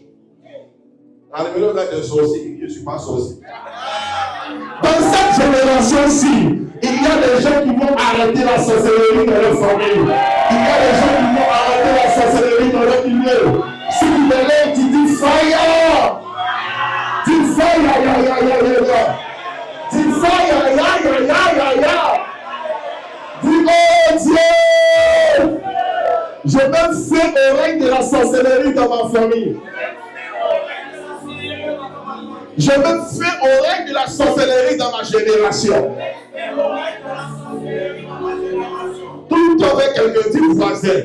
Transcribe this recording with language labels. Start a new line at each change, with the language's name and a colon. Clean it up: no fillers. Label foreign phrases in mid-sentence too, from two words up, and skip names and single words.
French: Alors le gars est sorcier, il dit je ne suis pas sorcier. Dans cette génération-ci, il y a des gens qui vont arrêter la sorcellerie dans leur famille. Il y a des gens qui vont arrêter la sorcellerie dans leur milieu. Si tu te lèves, tu dis fire! Dis fire, ya, ya, ya, ya, ya. Dis fire, ya, ya, ya, ya, ya. Dis oh Dieu! Je vais faire au règne de la sorcellerie dans ma famille. Je veux faire au règne de la sorcellerie dans ma génération. Tout le temps avec quelqu'un dit voisin.